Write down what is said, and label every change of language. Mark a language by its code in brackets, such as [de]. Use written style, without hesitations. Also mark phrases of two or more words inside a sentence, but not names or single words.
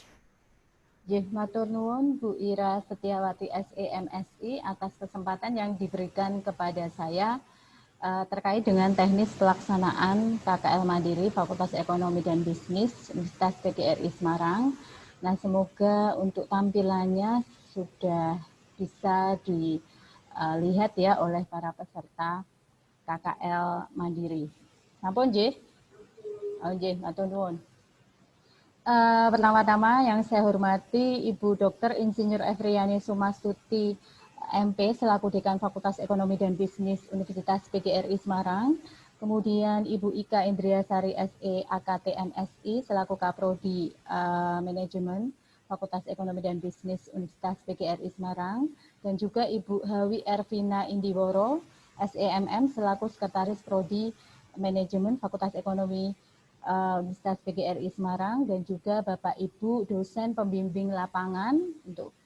[jv] Matur nuwun [id] Bu Ira Setiawati SEMSI atas kesempatan yang diberikan kepada saya terkait dengan teknis pelaksanaan KKL Mandiri Fakultas Ekonomi dan Bisnis Universitas PGRI Semarang. Nah, semoga untuk tampilannya sudah bisa dilihat ya oleh para peserta KKL Mandiri. [jv] Sampun nggih? Oh nggih, matur nuwun. [id] Pertama-tama yang saya hormati Ibu Dr. Insinyur Efriani Sumastuti MP selaku Dekan Fakultas Ekonomi dan Bisnis Universitas PGRI Semarang, kemudian Ibu Ika Indriasari SE AKT MSI selaku Kaprodi Manajemen Fakultas Ekonomi dan Bisnis Universitas PGRI Semarang, dan juga Ibu Hawi Ervina Indiworo SEMM selaku Sekretaris Prodi Manajemen Fakultas Ekonomi Universitas PGRI Semarang, dan juga Bapak Ibu dosen pembimbing lapangan untuk